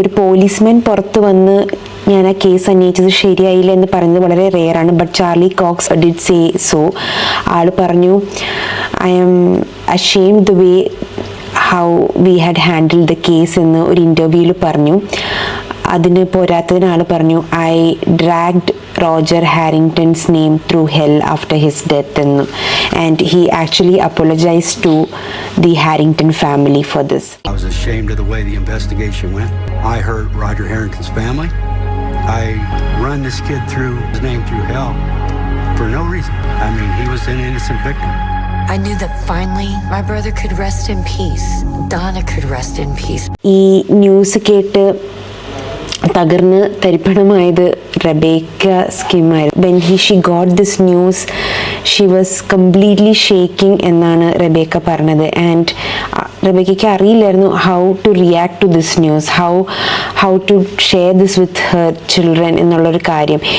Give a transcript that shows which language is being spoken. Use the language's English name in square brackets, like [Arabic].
[Malayalam] ഒരു പോലീസ്മാൻ പുറത്ത് വന്ന് ഞാൻ ആ കേസ് അന്വേഷിച്ചത് ശരിയായില്ല എന്ന് പറയുന്നത് വളരെ റെയറാണ്. [English] But Charlie Cox did say so. [Malayalam] ആൾ പറഞ്ഞു, [English] I am ashamed the way how we had handle the case [Malayalam] എന്ന് ഒരു ഇൻ്റർവ്യൂവിൽ പറഞ്ഞു. അതിന് പോരാത്തതിന് ആൾ പറഞ്ഞു, [English] I dragged Roger Harrington's name through hell after his death and he actually apologized to the Harrington family for this. I was ashamed of the way the investigation went. I hurt Roger Harrington's family. I run this kid through his name through hell for no reason. I mean, he was an innocent victim. I knew that finally my brother could rest in peace. Donna could rest in peace. [Malayalam] ഈ news കേട്ട് തകർന്ന് തരിപ്പണമായത് Rebecca സ്കിമായിരുന്നു. [English] when she got this news she was completely shaking [Malayalam] എന്നാണ് Rebecca പറഞ്ഞത്. [English] and [Malayalam] റബേക്കയ്ക്ക് അറിയില്ലായിരുന്നു [English] how to react to this news, how to share this with her children [Malayalam] എന്നുള്ളൊരു കാര്യം.